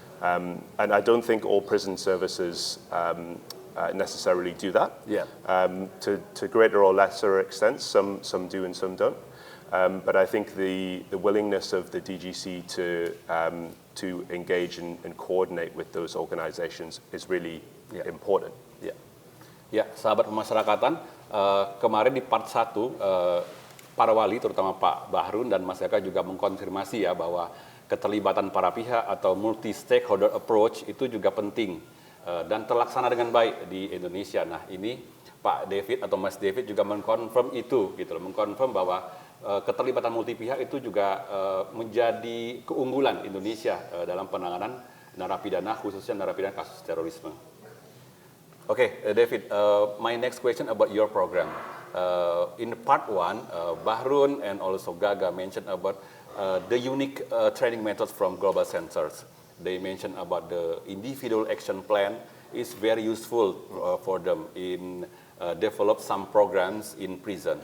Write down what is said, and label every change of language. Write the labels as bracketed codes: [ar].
[en] And I don't think all prison services necessarily do that. To greater or lesser extent, some do and some don't. But I think the willingness of the DGC to engage and coordinate with those organizations is really important. [id] Ya, sahabat pemasyarakatan, kemarin di part 1, para wali terutama Pak Bahrun dan Mas Eka juga mengkonfirmasi ya bahwa keterlibatan para pihak atau multi-stakeholder approach itu juga penting dan terlaksana dengan baik di Indonesia. Nah, ini Pak David atau Mas David juga mengkonfirm itu, gitu loh, mengkonfirm bahwa keterlibatan multi pihak itu juga menjadi keunggulan Indonesia dalam penanganan narapidana, khususnya narapidana kasus terorisme. [en] Okay, David, my next question about your program. In part 1, Bahrun and also Gaga mentioned about the unique training methods from global centers. They mentioned about the individual action plan is very useful for them in develop some programs in prison.